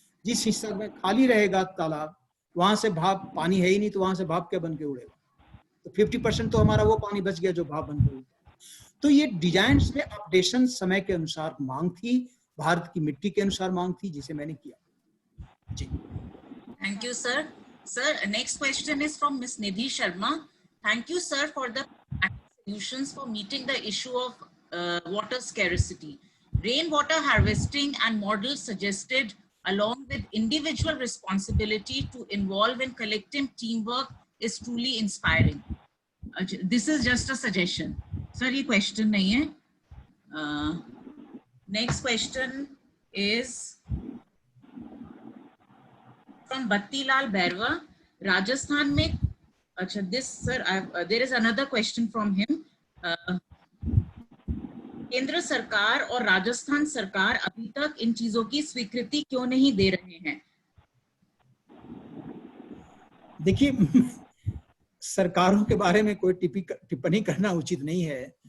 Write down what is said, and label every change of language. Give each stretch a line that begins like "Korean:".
Hindi: जिस हिस्सा में खाली रहेगा तालाब, वहां से भाप, पानी है ही नहीं तो वहां से भाप क्या बन के उड़ेगा, तो 50% तो हमारा वो पानी बच गया जो भाप बन के उड़ेगा। तो ये डिजाइन में अपडेशन समय के अनुसार मांग थी, भारत की मिट्टी के अनुसार मांग थी, जिसे मैंने किया। जी,
English: Thank you, sir. Sir, next question is from Ms. Nidhi Sharma. Thank you, sir, for the solutions for meeting the issue of water scarcity. Rainwater harvesting and models suggested, along with individual responsibility to involve in collective teamwork, is truly inspiring. This is just a suggestion.
Hindi: Sir, ये question नहीं है.
English: Next question is from Battilal Bairwa, Rajasthan
Hindi: में.
English: अच्छा, this sir, there is another question from him.
Hindi: केंद्र सरकार और राजस्थान सरकार अभी तक इन चीजों की स्वीकृति क्यों नहीं दे रहे हैं? देखिए, सरकारों के बारे में कोई टिप्पणी करना उचित नहीं है।